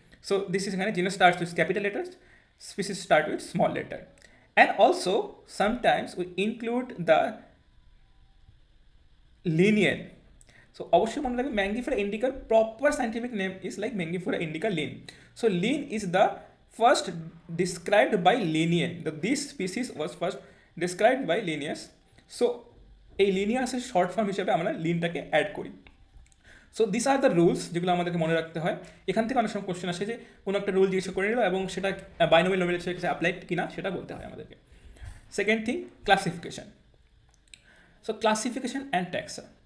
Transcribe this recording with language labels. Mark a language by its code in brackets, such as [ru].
[en] so this is [bn] এখানে [en] Genus starts with capital letters, species start with small letter, and also sometimes we include the linear. So [bn] অবশ্যই মনে রাখবে [en] Mangifera ইন্ডিকার proper scientific name is like Mangifera indica Linn. So Linn is the first described by Linnaeus. This species was first described by Linnaeus. [bn] So এই লিনিয়াসের short form হিসেবে আমরা লিনটাকে add করি। [en] so this are the rules [bn] যেগুলো আমাদেরকে মনে রাখতে হয়। এখান থেকে অনেক সময় কোশ্চেন আসে যে কোনো একটা রুল জিজ্ঞেস করে নিল এবং সেটা বাইনোমিয়াল নোমেনক্লেচারের ক্ষেত্রে অ্যাপ্লাইড কিনা সেটা বলতে হয় আমাদেরকে। [en] Second thing, classification. So classification and taxa.